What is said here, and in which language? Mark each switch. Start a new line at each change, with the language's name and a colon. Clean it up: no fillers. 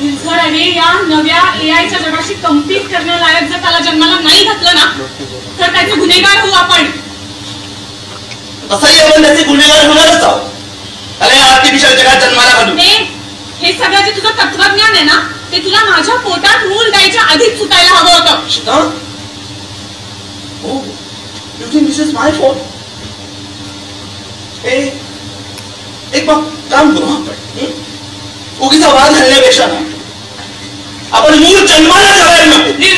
Marathi: अरे या नव्या AIच्या जगाशी कम्पीट करण्यालायक जर त्याला जन्माला नाही घातलं ना तर त्याचे गुन्हेगार होऊ आपण. तसंही आपण त्याचे गुन्हेगार होणारच आहोत. त्याला या आर्टिफिशियल जगात जन्माला घालू. हे सगळं जे तुझं तत्वज्ञान आहे ना ते तुला माझ्या पोटात मूल द्यायच्या आधीच सुटायला हवं होतं.
English: Shita, oh, you think this is my fault?
Marathi: एक काम करू आपण, उगीचा वाद घालण्यापेक्षा ना आपण मूळ जन्माला घालायला नको.